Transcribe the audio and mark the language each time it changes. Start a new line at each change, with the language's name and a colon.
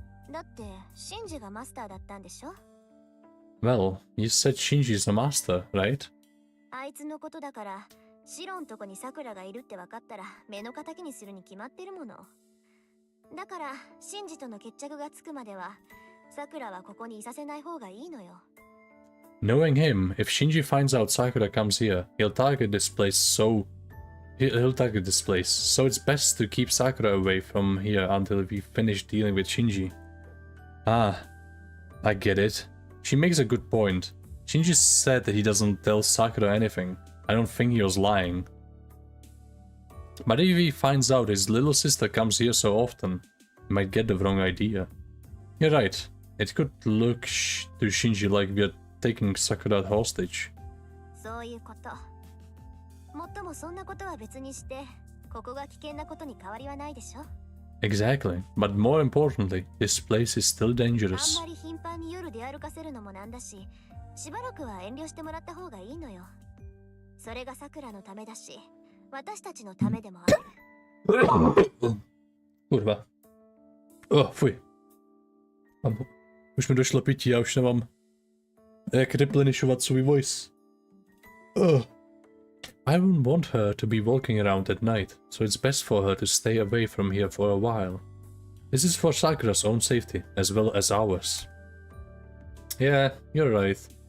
Japanese: だってシンジがマスターだったんでしょ。
English: Well, you said Shinji's a master, right?
Japanese: あいつのことだから、シロんとこに桜がいるって分かったら目の敵にするに決まってるもの。だからシンジとの決着がつくまでは桜はここにいさせない方がいいのよ。
English: Knowing him, if Shinji finds out Sakura comes here, he'll target this place, so it's best to keep Sakura away from here until we finish dealing with Shinji. Ah, I get it. She makes a good point. Shinji said that he doesn't tell Sakura anything. I don't think he was lying. But if he finds out his little sister comes here so often, he might get the wrong idea. You're right. It could look to Shinji like we're taking Sakura hostage.
Japanese: そういうこと。もっともそんなことは別にして、ここが危険なことに変わりはないでしょ。
English: Exactly. But more importantly, this place is still
Japanese: あん
English: dangerous.
Japanese: まり頻繁に夜出歩かせるのもなんだし、しばらくは遠慮してもらった方がいいのよ。それが桜のためだし、私たちのためでもある。
Czech: Kurva. Fuj. Už mi došlo pití, já už nemám jak replenishovat svůj voice.
English: I wouldn't want her to be walking around at night, so it's best for her to stay away from here for a while. This is for Sakura's own safety, as well as ours. Yeah, you're right.